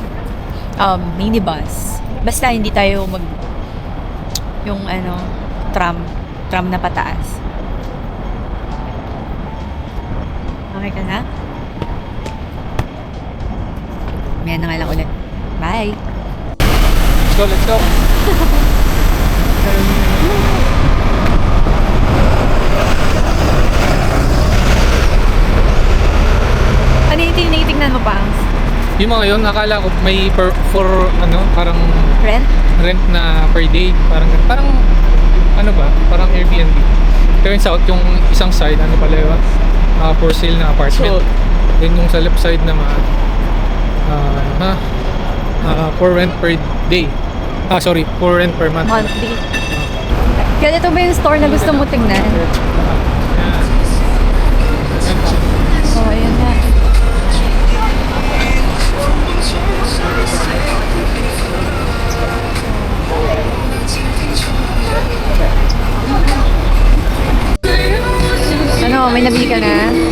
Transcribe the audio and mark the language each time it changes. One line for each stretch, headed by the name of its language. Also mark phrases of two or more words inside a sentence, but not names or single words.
Filipino: Minibus. Basta hindi tayo yung tram na pataas. Okay ka na? Maya na nga lang ulit. Bye!
English: Let's go.
Filipino: Ano yung tinitingnan mo, Pangs? Yung mga yun, akala ko may parang Rent? rent na
English: per day.
Filipino: Parang parang Airbnb. Turns out yung isang side, pala yun?
English: For sale
Filipino: na apartment. So, Then yung sa
English: left side
Filipino: naman,
English: for rent per day. For rent per month. Monthly.
Filipino: Kaya ito ba yung store na gusto mo tingnan? Oh, ayan nga. Ano, may nabili ka na?